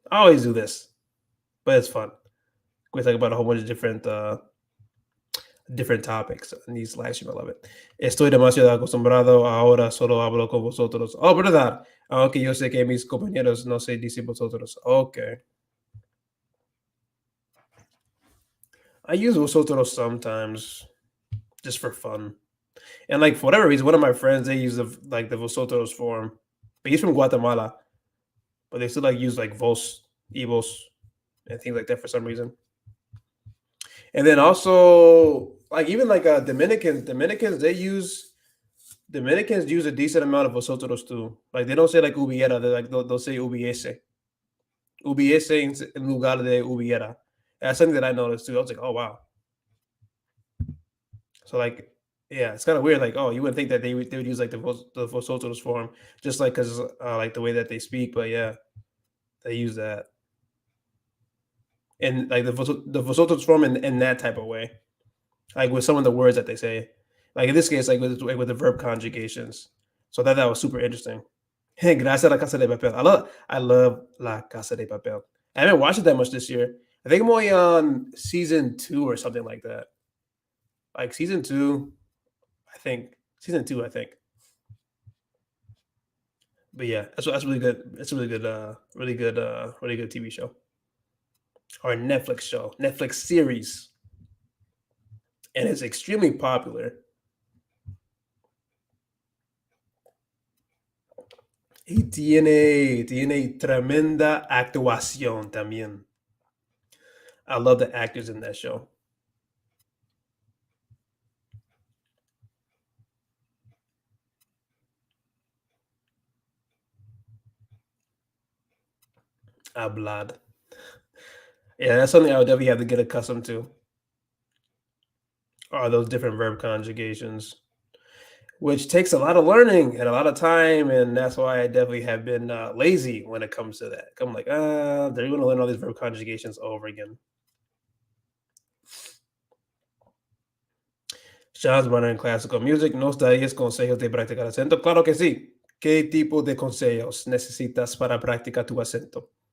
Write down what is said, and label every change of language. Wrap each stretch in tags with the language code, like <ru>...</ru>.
<en>I always do this, but it's fun. We talk about a whole bunch of different different topics in these live stream. I love it.</en> <es>Estoy demasiado acostumbrado, ahora solo hablo con vosotros. Oh, verdad. Aunque yo sé que mis compañeros no se dicen vosotros.</es> <en>Okay. I use vosotros sometimes just for fun. And like for whatever reason, one of my friends, they use the vosotros form. But he's from Guatemala, but they still like use like vos, evos, and things like that for some reason. And then also like even like Dominicans use a decent amount of vosotros too. Like they don't say like hubiera, they'll say hubiese.</en> <es>Hubiese en lugar de hubiera.</es> <en>That's something that I noticed too. I was like, oh wow. So like, yeah, it's kind of weird. Like, oh, you wouldn't think that they would use like the vosotros form, just like because like the way that they speak. But yeah, they use that and like the vosotros form in that type of way, like with some of the words that they say. Like in this case, like with the verb conjugations. So that was super interesting.</en> <es>Gracias a la Casa de Papel.</es> <en>I love La Casa de Papel. I haven't watched it that much this year. I think I'm only on season 2 or something like that. Like season 2, I think. Season 2, I think. But yeah, that's really good. It's a really good TV show or Netflix show, Netflix series, and it's extremely popular.</en> <es>Y tiene tremenda actuación también.</es> <en>I love the actors in that show. Hablad. Yeah, that's something I would definitely have to get accustomed to. Are those different verb conjugations, which takes a lot of learning and a lot of time, and that's why I definitely have been lazy when it comes to that. I'm like, they're going to learn all these verb conjugations over again.</en> <es>Sean's Runner en Classical Music, ¿nos darías consejos de practicar acento? Claro que sí. ¿Qué tipo de consejos necesitas para practicar tu acento?</es>